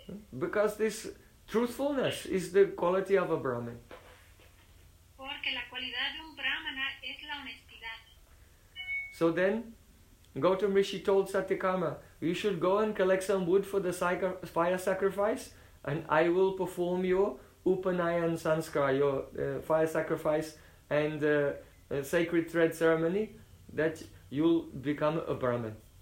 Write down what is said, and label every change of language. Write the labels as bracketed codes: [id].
[en] Because this truthfulness is the quality of a Brahmin. [es] Porque la cualidad de un Brahmana es la honestidad. [en] So then, Gautama Rishi told Satyakama, you should go and collect some wood for the fire sacrifice, and I will perform your Upanayan Sanskar, your fire sacrifice and sacred thread ceremony, that you'll become a Brahmin.